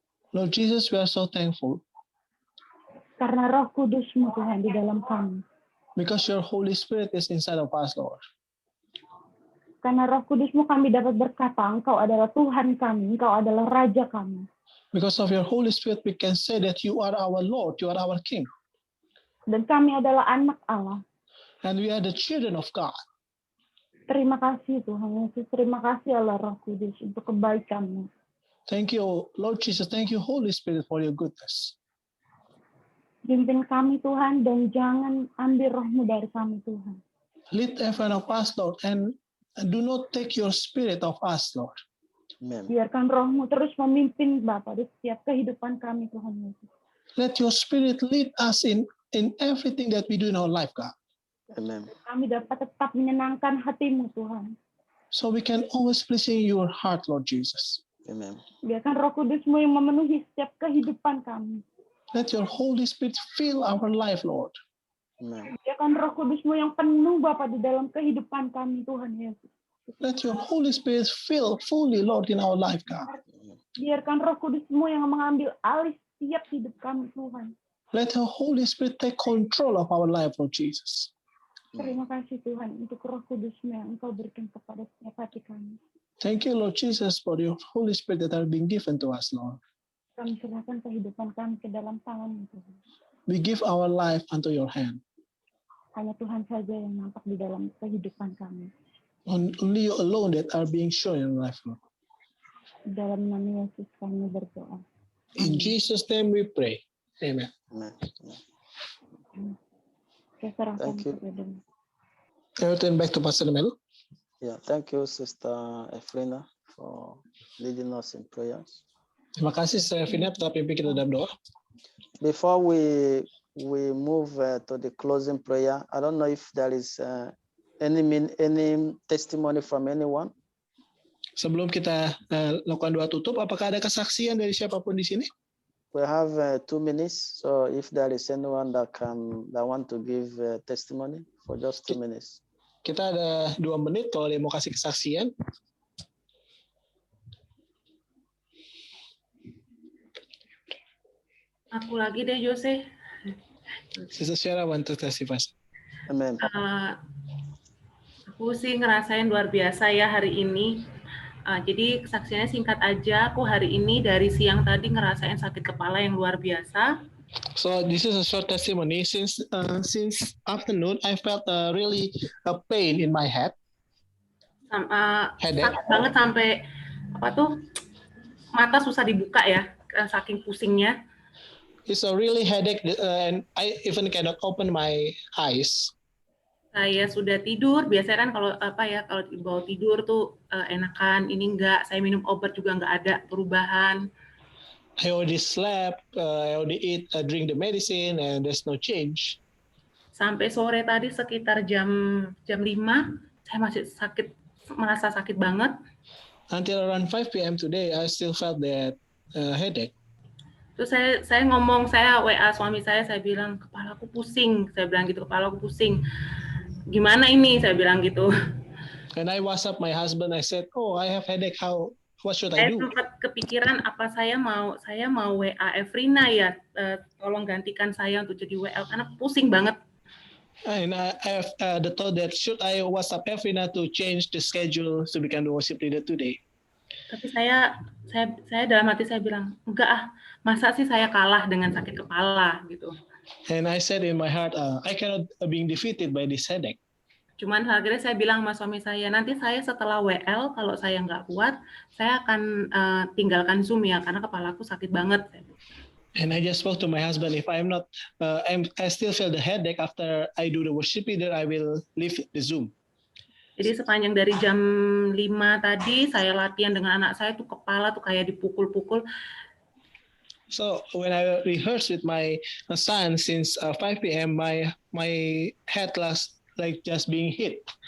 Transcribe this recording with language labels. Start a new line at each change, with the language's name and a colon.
English: Lord Jesus, we are so thankful
Indonesian: karena Roh Kudus-Mu Tuhan di dalam kami.
English: because your Holy Spirit is inside of us, Lord.
Indonesian: Karena Roh Kudus-Mu kami dapat berkata, Engkau adalah Tuhan kami, Engkau adalah Raja kami.
English: Because of your Holy Spirit, we can say that you are our Lord, you are our King,
Indonesian: Dan kami adalah anak Allah.
English: and we are the children of God.
Indonesian: Terima kasih Tuhan Yesus, terima kasih Allah Roh Kudus untuk kebaikan-Mu.
English: Thank you, Lord Jesus. Thank you, Holy Spirit, for your goodness.
Indonesian: Pimpin kami Tuhan dan jangan ambil roh-Mu dari kami Tuhan.
English: Lead every one of us, Lord, and do not take your spirit of us, Lord. Amen.
Indonesian: Biarkan roh-Mu terus memimpin Bapa di setiap kehidupan kami Tuhan Yesus.
English: Let your spirit lead us in everything that we do in our life, God. Amen.
Indonesian: Kami dapat tetap menyenangkan hati-Mu Tuhan.
English: So we can always please in your heart, Lord Jesus. Amen.
Indonesian: Biarkan Roh Kudus-Mu yang memenuhi setiap kehidupan kami.
English: Let your Holy Spirit fill our life, Lord. Amen.
Indonesian: Biarkan Roh Kudus-Mu yang penuh Bapa di dalam kehidupan kami Tuhan Yesus.
English: Let your Holy Spirit fill fully, Lord, in our life, God.
Indonesian: Biarkan Roh Kudus-Mu yang mengambil alih setiap hidup kami Tuhan.
English: Let your Holy Spirit take control of our life, Lord Jesus.
Indonesian: Terima kasih Tuhan untuk Roh Kudus-Mu yang Engkau berikan kepada setiap hati kami.
English: Thank you, Lord Jesus, for your Holy Spirit that are being given to us, Lord.
Indonesian: Kami serahkan kehidupan kami ke dalam tangan-Mu Tuhan.
English: We give our life unto your hand.
Indonesian: Hanya Tuhan saja yang nampak di dalam kehidupan kami.
English: Only you alone that are being shown in life, Lord.
Indonesian: Dalam nama Yesus kami berdoa.
English: In Jesus' name we pray. Amen. Amen.
Indonesian: Saya serahkan
English: Thank you.
Indonesian: kepada-Mu.
English: I return back to Pastor Melu. Yeah, thank you, Sister Efrina, for leading us in prayers.
Indonesian: Terima kasih, Sister Fina, telah pimpin kita dalam doa.
English: Before we move to the closing prayer, I don't know if there is Any testimony from anyone?
Indonesian: Sebelum kita lakukan doa tutup, apakah ada kesaksian dari siapapun di sini?
English: We have 2 minutes, so if there is anyone that want to give testimony for just 2 minutes.
Indonesian: Kita ada 2 menit kalau dia mau kasih kesaksian. Aku lagi deh, Jose.
English: Sister Syara want to testify. Amen.
Indonesian: Aku sih ngerasain luar biasa ya hari ini. Jadi kesaksiannya singkat aja. Aku hari ini dari siang tadi ngerasain sakit kepala yang luar biasa.
English: So this is a short testimony. Since afternoon, I felt really a pain in my head.
Indonesian: Sakit banget sampai mata susah dibuka ya, saking pusingnya.
English: It's a really headache, and I even cannot open my eyes.
Indonesian: Saya sudah tidur. Biasanya kan kalau dibawa tidur tuh enakan. Ini enggak. Saya minum obat juga enggak ada perubahan.
English: I already slept, I already drink the medicine, and there's no change.
Indonesian: Sampai sore tadi sekitar jam 5, saya masih merasa sakit banget.
English: Until around 5 p.m. today, I still felt that headache.
Indonesian: Terus saya WA suami saya bilang, kepalaku pusing. Saya bilang gitu, kepalaku pusing. Gimana ini? Saya bilang gitu.
English: And I WhatsApp my husband, I said, oh, I have headache, what should I do?
Indonesian: Saya sempat kepikiran apa saya mau WA Efrina ya, tolong gantikan saya untuk jadi WL karena pusing banget.
English: And I have the thought that should I WhatsApp Efrina to change the schedule to become the worship leader today?
Indonesian: Tapi saya dalam hati saya bilang, enggak masa sih saya kalah dengan sakit kepala gitu.
English: And I said in my heart, I cannot being defeated by this headache.
Indonesian: Cuman akhirnya saya bilang sama suami saya, nanti saya setelah WL kalau saya nggak kuat, saya akan tinggalkan Zoom ya karena kepalaku sakit banget.
English: And I just spoke to my husband, if I'm not, I still feel the headache after I do the worship leader, I will leave the Zoom.
Indonesian: Jadi sepanjang dari jam 5 tadi saya latihan dengan anak saya tuh kepala tuh kayak dipukul-pukul.
English: So when I rehearse with my son since 5 p.m., my head like just being hit.